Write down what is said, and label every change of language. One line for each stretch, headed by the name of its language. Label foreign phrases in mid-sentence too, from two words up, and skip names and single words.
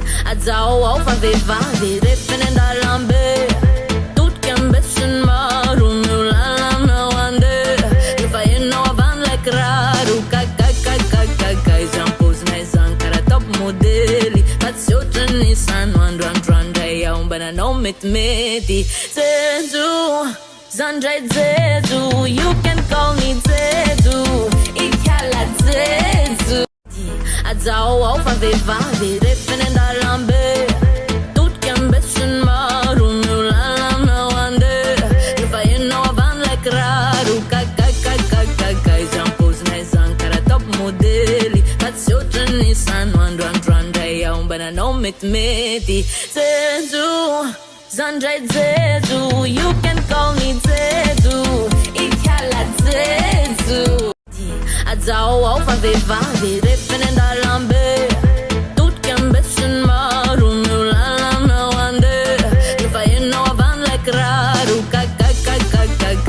Malagasy: Azaho ao fa vehivavy refiny andalambe totika ambesiny maro miolalana andeha efa enao avan'ilay kiraro kakakakakaka izy ampozinay zany karaha top modely fa tsy ohatrany sano androandroandray aho mba nanao metimety jejo zandray jejo
English: you can call me jejo
Malagasy: ikala jejo azaho ao fa vehivavy refiny andalambe totika ambesiny maro miolalana andeha efa enao avan'ilay kiraro kakakakakaka izy ampozinay zany karaha top modely fa tsy ohatrany sano androandroandray aho mba nanao metimety jejo zandray jejo
English: you can call me jejo
Malagasy: ikala jejo azaho ao fa vehivavy refiny andalambe totika ambesiny maro miolalana andeha efa enao avan'ilay kiraro kakakakakaka